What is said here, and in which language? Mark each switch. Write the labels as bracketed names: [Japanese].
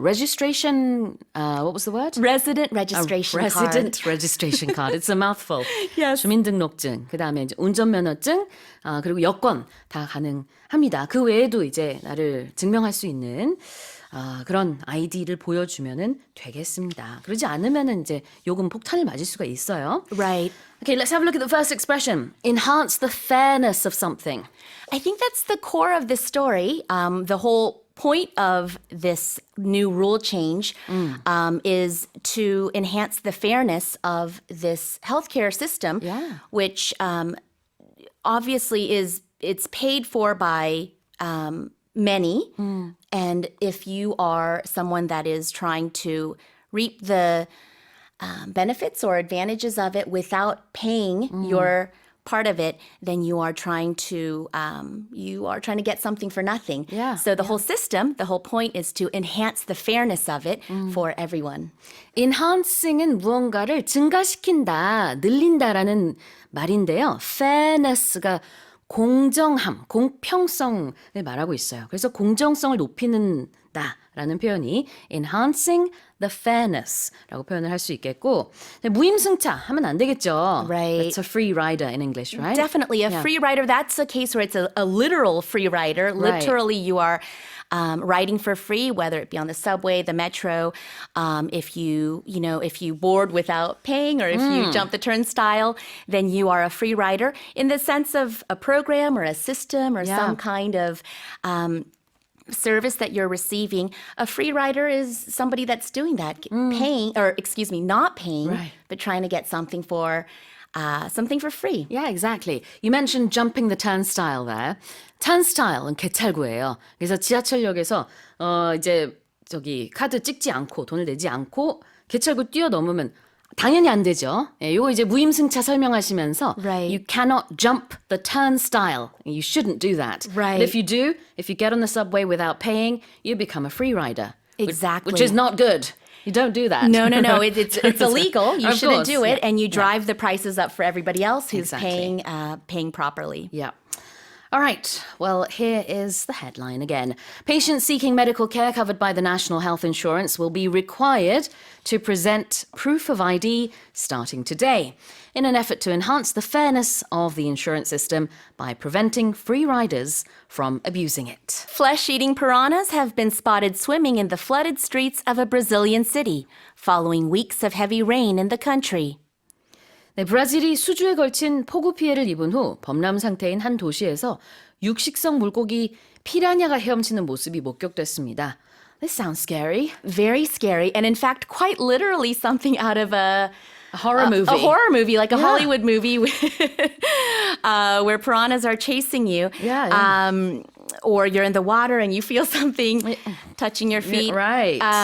[English] Registration, what was the word? Resident registration Resident card. registration card. It's a mouthful. Yes. [Korean] 주민등록증, 그다음에 이제 운전면허증, 그리고 여권 다 가능합니다. 그 외에도 이제 나를 증명할 수 있는 그런 아이디를 보여주면은 되겠습니다. 그러지 않으면은 이제 요금 폭탄을 맞을 수가 있어요. [English] Right. Okay, let's have a look at the first expression. Enhance the fairness of something. I think that's the core of this story. The whole point of this new rule change is to enhance the fairness of this healthcare system, Yeah. which obviously it's paid for by many. And if you are someone that is trying to reap the benefits or advantages of it without paying your part of it, then you are trying to get something for nothing. Yeah, So the whole system, the whole point is to enhance the fairness of it for everyone. [Korean] Enhancing은 무언가를 증가시킨다, 늘린다라는 말인데요. Fairness가 공정함, 공평성을 말하고 있어요. 그래서 공정성을 높이는다라는 표현이 [English] enhancing the fairness [Korean] 라고 표현을 할 수 있겠고, 무임승차 하면 안 되겠죠. [English] Right. It's a free rider in English, right? Definitely. A Yeah. free rider, that's a case where it's a literal free rider. Right. Literally, you are riding for free, whether it be on the subway, the metro, if you board without paying or if you jump the turnstile, then you are a free rider in the sense of a program or a system or Yeah. some kind of service that you're receiving. A free rider is somebody that's doing that, not paying, Right. but trying to get something for free. Yeah, exactly. You mentioned jumping the turnstile there. [Korean] turnstile은 개찰구예요. 그래서 지하철역에서 이제 저기 카드 찍지 않고 돈을 내지 않고 개찰구 뛰어넘으면 당연히 안 되죠. 예, 요거 이제 무임승차 설명하시면서 [English] Right. you cannot jump the turnstile. You shouldn't do that. Right. But if you do, if you get on the subway without paying, you become a free rider. Exactly. Which is not good. You don't do that. No. It's illegal. You Of shouldn't course, do it, yeah. and you drive the prices up for everybody else who's Exactly. paying properly. Yeah. All right. Well, here is the headline again. Patients seeking medical care covered by the National Health Insurance will be required to present proof of ID starting today in an effort to enhance the fairness of the insurance system by preventing free riders from abusing it. Flesh-eating piranhas have been spotted swimming in the flooded streets of a Brazilian city following weeks of heavy rain in the country. [Korean] 네, 브라질이 수주에 걸친 폭우 피해를 입은 후 범람 상태인 한 도시에서 육식성 물고기 피라냐가 헤엄치는 모습이 목격됐습니다. [English] This sounds scary. Very scary, and in fact, quite literally something out of a A horror movie. A horror movie, like a Yeah. Hollywood movie where piranhas are chasing you. Yeah, yeah. Or you're in the water and you feel something touching your feet. Right.